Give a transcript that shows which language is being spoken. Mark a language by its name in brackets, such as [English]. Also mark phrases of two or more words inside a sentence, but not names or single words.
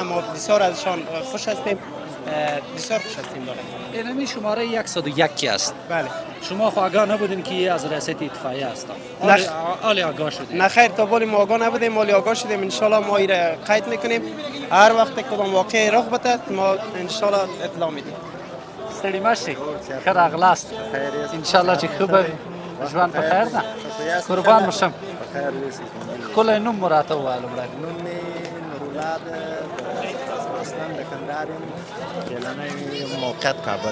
[Persian] ما بسیار ازشان خوش هستیم، بسیار خوش هستیم. اینمی شماره 101 کی است؟ بله. شما خو آگاه نبودین که از ریاست اطفایه هستم؟ حالی آگاه شدیم؟ نه خیر، تا بالی ما آگاه نبودیم، حالی آگاه شدیم. انشالله ما ایره قید میکنیم، هر وقت کدام واقعی رخ بده ما انشالله اطلاع میدیم. [Pashto] ستړي مه شئ، ښه راغلاست. انشاءالله چې ښه به ژوند په خیر ده. قربان مو شم. ښکلی نوم مو راته ووایه لومړی. نوم مې نورالله ده، اصلا د کندهار یم، کلنی موقعیت کابل.